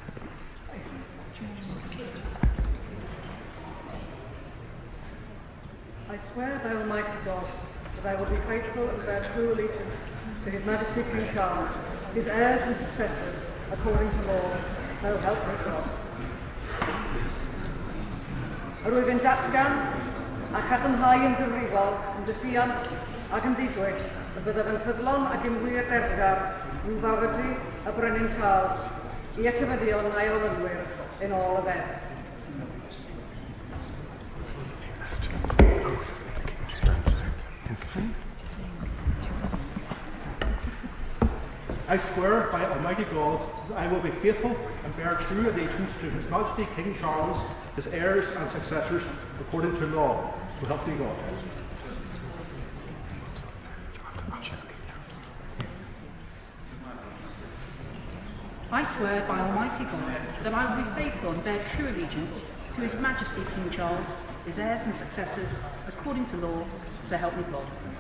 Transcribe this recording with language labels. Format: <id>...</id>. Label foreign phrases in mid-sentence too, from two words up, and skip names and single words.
<en>I swear by Almighty God that I will be faithful and bear true allegiance to His Majesty King Charles, his heirs and successors, according to law, so help me God.</en> <cy>Yr wyf yn datgan a chadarnhau yn ddifrifol yn ddifiant ac yn ddidwyll y byddaf yn ffyddlon ac yn wir derfgar i'w fawrydu y Brenin Charles i etifeddion a'i olynwyr yn ôl y ddeddf.</cy> <en>I swear by Almighty God that I will be faithful and bear true allegiance to His Majesty King Charles, his heirs and successors, according to law. So help me God. I swear by Almighty God that I will be faithful and bear true allegiance to His Majesty King Charles, his heirs and successors, according to law, so help me God.</en>